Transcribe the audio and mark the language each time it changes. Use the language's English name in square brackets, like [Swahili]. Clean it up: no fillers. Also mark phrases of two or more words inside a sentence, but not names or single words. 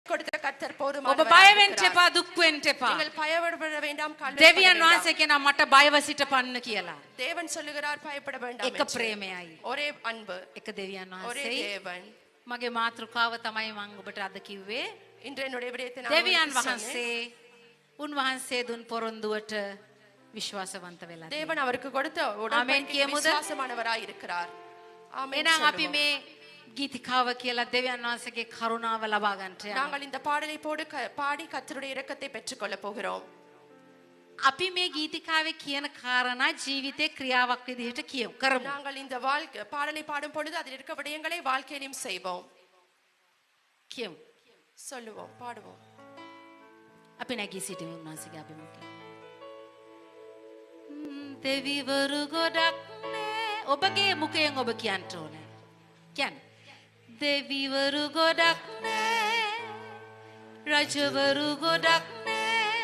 [Tamil] கொடுத்த கர்த்தர் [Sinhala] ඔබ [Tamil] போதுமானவராய் [Sinhala] බය වෙන්න [Tamil] இருக்கிறார். [Sinhala] එපා, දුක් වෙන්න එපා. [Tamil] நீங்கள் பயப்பட வேண்டாம், கலவரப்பட [Sinhala] දෙවියන් [Tamil] வேண்டாம். [Sinhala] වහන්සේ කියනවා මට බයව සිටපන්න කියලා. [Tamil] தேவன் சொல்லுகிறார் பயப்பட வேண்டாம் [Sinhala] එක [Tamil] என்று. [Sinhala] ප්‍රේමයයි. [Tamil] ஒரே அன்பு, [Sinhala] එක දෙවියන් [Tamil] ஒரே [Sinhala] වහන්සේයි. [Tamil] தேவன். [Sinhala] මගේ මාතෘකාව තමයි මම ඔබට අද කිව්වේ. [Tamil] இன்று என்னுடைய விடயத்தை நான் [Sinhala] දෙවියන් [Tamil] உங்களுக்கு சொன்னேன். [Sinhala] වහන්සේ උන්වහන්සේ දුන් පොරොන්දුවට විශ්වාසවන්ත වෙලා. [Tamil] தேவன் அவருக்கு கொடுத்த ஆமென் உடன்படிக்கைக்கு [Sinhala] කියමුද? [Tamil] விசுவாசமானவராய் இருக்கிறார். ஆமென் [Sinhala] එහෙනම් අපි [Tamil] சொல்லுவோம். [Sinhala] මේ ගීතිකාව කියලා දෙවියන් වහන්සේගේ කරුණාව ලබා ගන්නට යනවා. [Tamil] நாங்கள் இந்த பாடலை பாடி கர்த்தருடைய இரக்கத்தை பெற்றுக்கொள்ள போகிறோம். [Sinhala] අපි මේ ගීතිකාවේ කියන කාරණා ජීවිතේ ක්‍රියාවක් විදිහට කරමු. [Tamil] நாங்கள் இந்த பாடலை பாடும் பொழுது அதில் இருக்க விடயங்களை வாழ்க்கையிலும் செய்வோம். [Sinhala] කියමු. [Tamil] சொல்லுவோம், பாடுவோம். [Sinhala] අපි නැගී සිටිමු උන්වහන්සේගේ අභිමුඛයෙන්. දෙවිවරු ගොඩක් නේ. ඔබගේ මුඛයෙන් ඔබ කියන්න ඕනේ. කියන්න. දෙවිවරු ගොඩක් නේ. රජවරු ගොඩක් නේ.